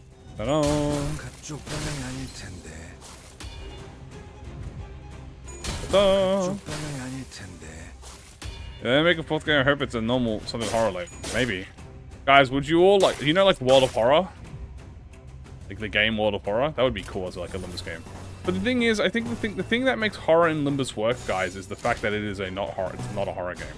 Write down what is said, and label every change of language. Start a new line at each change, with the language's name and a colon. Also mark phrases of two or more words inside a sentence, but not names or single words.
English: Ta-da.
Korean: 그쪽 방향이 아닐 텐데.
English: Ta-da.
Korean: 그쪽 방향이 아닐 텐데.
English: Yeah, they make a fourth game. I hope it's a normal something horror like maybe. Guys, would you all like you know like World of Horror? Like the game World of Horror? That would be cool as like a Limbus game. But the thing is, I think the thing that makes horror in Limbus work, guys, is the fact that it is it's not a horror game.